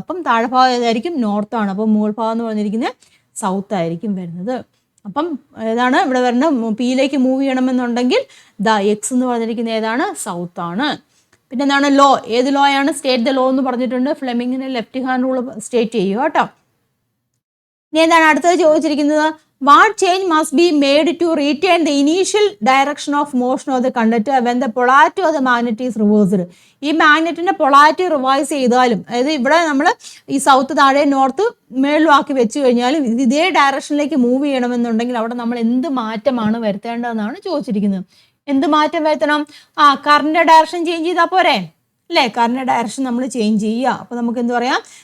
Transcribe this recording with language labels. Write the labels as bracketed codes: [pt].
[ml] അപ്പം താഴെ ഭാഗം ഏതായിരിക്കും? നോർത്താണ്. അപ്പം മുകൾ ഭാഗം എന്ന് പറഞ്ഞിരിക്കുന്നത് സൗത്ത് ആയിരിക്കും വരുന്നത്. അപ്പം ഏതാണ് ഇവിടെ വരുന്നത്? പിയിലേക്ക് മൂവ് ചെയ്യണമെന്നുണ്ടെങ്കിൽ എക്സ് എന്ന് പറഞ്ഞിരിക്കുന്നത് ഏതാണ്? സൗത്ത് ആണ്. പിന്നെ എന്താണ് ലോ? ഏത് ലോ ആണ്? [en] state the law [ml] എന്ന് പറഞ്ഞിട്ടുണ്ട്. ഫ്ലെമിങ്ങിൻ്റെ ലെഫ്റ്റ് ഹാൻഡ് റൂൾ സ്റ്റേറ്റ് ചെയ്യുക കേട്ടോ. ഇനി എന്താണ് അടുത്തത് ചോദിച്ചിരിക്കുന്നത്? [en] What change must be made to retain the initial direction of motion of the conductor when the polarity of the magnet is reversed? [ml] ഈ മാഗ്നറ്റിന്റെ പൊളാരിറ്റി റിവൈസ് ചെയ്താലും, അതായത് ഇവിടെ നമ്മൾ ഈ സൗത്ത് താഴെ നോർത്ത് മേളിലും ആക്കി വെച്ച് കഴിഞ്ഞാലും ഇതേ ഡയറക്ഷനിലേക്ക് മൂവ് ചെയ്യണമെന്നുണ്ടെങ്കിൽ അവിടെ നമ്മൾ എന്ത് മാറ്റമാണ് വരുത്തേണ്ടതെന്നാണ് ചോദിച്ചിരിക്കുന്നത്. എന്ത് മാറ്റം വരുത്തണം? കറണ്ട് ഡയറക്ഷൻ ചേഞ്ച് ചെയ്താൽ പോരെ അല്ലേ. കറണ്ട് ഡയറക്ഷൻ നമ്മൾ ചേഞ്ച് ചെയ്യുക. അപ്പോൾ നമുക്ക് എന്ത് പറയാം?